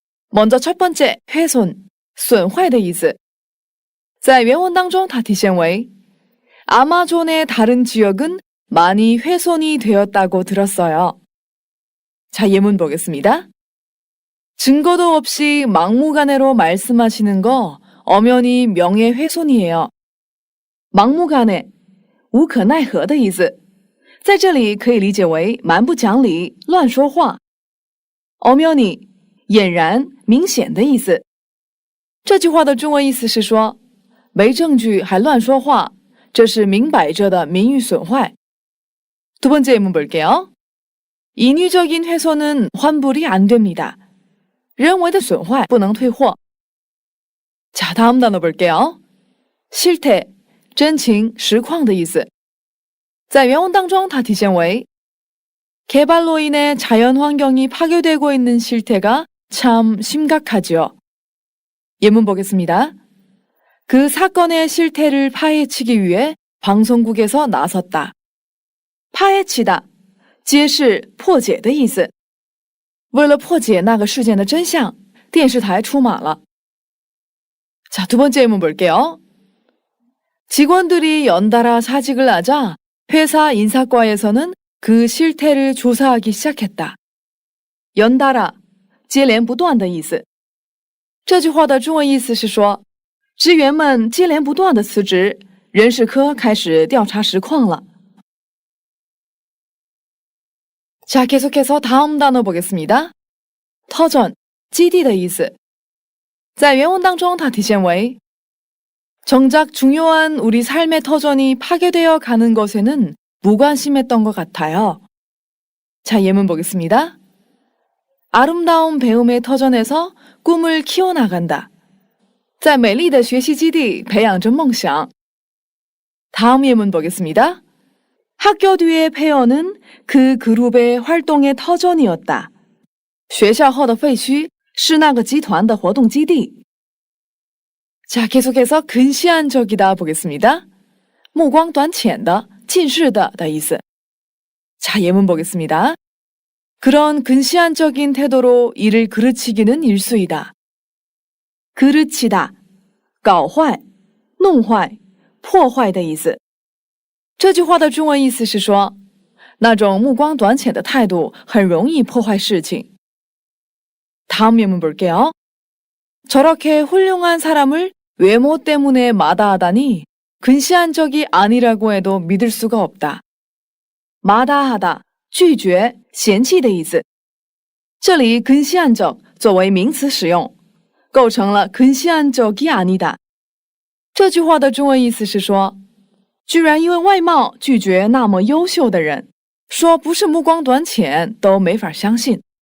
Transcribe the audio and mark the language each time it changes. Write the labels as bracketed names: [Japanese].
[Korean] 먼저 첫 번째, 훼손, [Chinese] 损坏的意思。 在原文当中它体现为 [Korean] 아마존의 다른 지역은 많이 훼손이 되었다고 들었어요. 자, 예문 보겠습니다. 증거도 없이 막무가내로 말씀하시는 거 엄연히 명예훼손이에요. [Chinese] 막무가내 无可奈何的意思，在这里可以理解为蛮不讲理、乱说话。 엄연히 俨然、明显的意思。这句话的中文意思是说，没证据还乱说话，这是明摆着的名誉损坏。 [Korean] 두 번째 예문 볼게요. 인위적인 훼손은 환불이 안 됩니다. [Chinese] 人为的损坏不能退货。 [Korean] 자, 다음 단어 볼게요. [Chinese] 실태, 真情实况的意思。在原文当中它体现为 [Korean] 개발로 인해 자연 환경이 파괴되고 있는 실태가 참 심각하지요. 예문 보겠습니다. 그 사건의 실태를 파헤치기 위해 방송국에서 나섰다. [Chinese] 파헤치다, 揭示破解的意思。为了破解那个事件的真相，电视台出马了。 [Korean] 자, 두 번째 예문 볼게요. 직원들이 연달아 사직을 하자 회사 인사과에서는 그 실태를 조사하기 시작했다. [Chinese] 연달아, 接连不断的意思。这句话的中文意思是说，职员们接连不断的辞职，人事科开始调查实况了。 [Korean] 자, 계속해서 다음 단어 보겠습니다. [Chinese] 터전, 基地的意思。在原文当中它体现为 [Korean] 정작 중요한 우리 삶의 터전이 파괴되어 가는 것에는 무관심했던 것 같아요. 자, 예문 보겠습니다. 아름다운 배움의 터전에서 꿈을 키워나간다. [Chinese] 在美丽的学习基地培养着梦想。 [Korean] 다음 예문 보겠습니다. 학교 뒤의 폐허는 그 그룹의 활동의 터전이었다. [Chinese] 学校后的废墟是那个集团的活动基地。 [Korean] 자, 계속해서 근시안적이다 보겠습니다. [Chinese] 目光短浅的,近视的的意思。 [Korean] 자, 예문 보겠습니다. 그런 근시안적인 태도로 일을 그르치기는 일수이다. [Chinese] 그르치다, 搞坏,弄坏,破坏的意思。这句话的中文意思是说，那种目光短浅的态度很容易破坏事情。 [Korean] 다음 예문 볼게요. 저렇게 훌륭한 사람을 외모 때문에 마다하다니 근시안적이 아니라고 해도 믿을 수가 없다. [Chinese] 마다하다, 拒绝,嫌弃的意思。这里근시안적作为名词使用，构成了 [Korean] 근시안적이 아니다。 [Chinese] 这句话的中文意思是说，居然因为外貌拒绝那么优秀的人，说不是目光短浅都没法相信。